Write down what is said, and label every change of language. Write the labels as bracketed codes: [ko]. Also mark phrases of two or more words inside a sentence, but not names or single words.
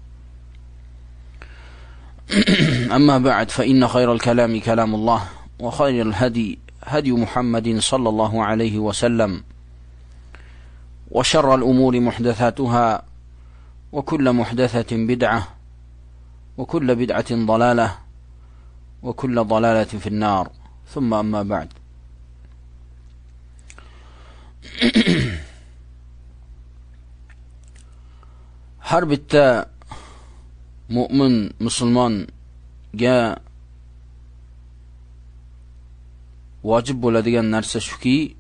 [ar] أما بعد، فإن خير الكلام كلام الله، وخير الهدي هدي محمد صلى الله عليه وسلم، وشر الأمور محدثاتها، وكل محدثة بدعة، وكل بدعة ضلالة، وكل ضلالة في النار. ثم أما بعد. [uz] har bitta mu'min musulmonga vojib bo'ladigan narsa shuki,